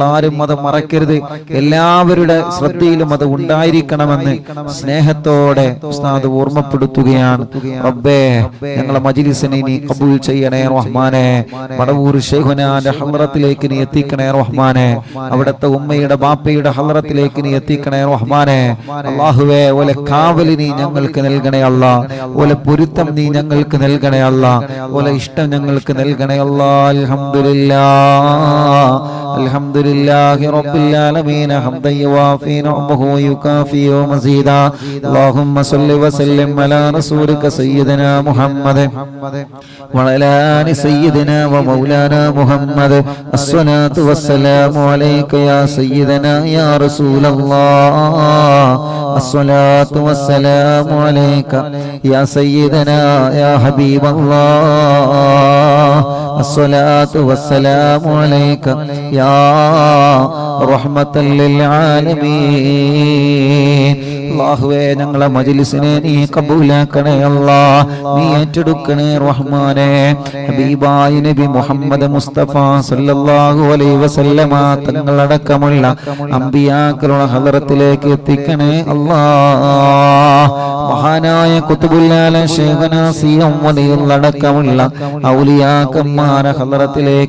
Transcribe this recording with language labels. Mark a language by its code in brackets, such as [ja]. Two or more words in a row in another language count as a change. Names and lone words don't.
[ml] ആരും അത് മറക്കരുത് എല്ലാവരുടെ ശ്രദ്ധയിലും അത് ഉണ്ടായിരിക്കണമെന്ന് സ്നേഹത്തോടെ ഉസ്താദ് ഓർമ്മപ്പെടുത്തുകയാണ് റബ്ബേ ഞങ്ങളെ മജ്‌ലിസിനെ നീ ഖബൂൽ ചെയ്യണേ റഹ്മാനെ വടവൂർ ശൈഖുനാന്റെ ഹളറത്തിലേക്ക് നീ എത്തിക്കണേ റഹ്മാനെ അവിടുത്തെ ഉമ്മയുടെ ബാപ്പയുടെ ഹളറത്തിലേക്ക് നീ എത്തിക്കണേ റഹ്മാനെ അല്ലാഹുവേ ഓലെ കാവൽ നീ ഞങ്ങൾക്ക് നൽകണേ അല്ലാഹ് ഓലെ പൊരുത്തം നീ ഞങ്ങൾക്ക് നൽകണേ അല്ലാഹ് ഓലെ ഇഷ്ടം ഞങ്ങൾക്ക് നൽകണേ [ar] الله الحمد لله الحمد لله رب العالمين حمدا يوافي نعمه ويكافئ مزيدا اللهم صل وسلم على رسولك سيدنا محمد وعلى آل سيدنا ومولانا محمد الصلاة والسلام عليك يا سيدنا يا رسول الله الصلاة والسلام عليك يا سيدنا يا حبيب الله الصلاة والسلام عليك يا رحمة [ml] للعالمين അല്ലാഹുവേ ഞങ്ങളെ മജ്‌ലിസിനെ നീ കബൂലാക്കണേ അല്ലാഹ് നീ ഏറ്റെടുക്കണേ റഹ്മാനേ ഹബീബായ നബി മുഹമ്മദ് മുസ്തഫ [ar] صلى الله عليه وسلم [ml] തങ്ങളടക്കമുള്ള അമ്പിയാക്കളുടെ ഹളറത്തിലേക്ക് എത്തിക്കണേ അല്ലാഹ് മഹാനായ [ar] قطب العالم [ml] ശൈഖുനാ സിയം വലിയുള്ളടക്കമുള്ള ഔലിയാക്കന്മാരുടെ ഹളറത്തിലേക്ക്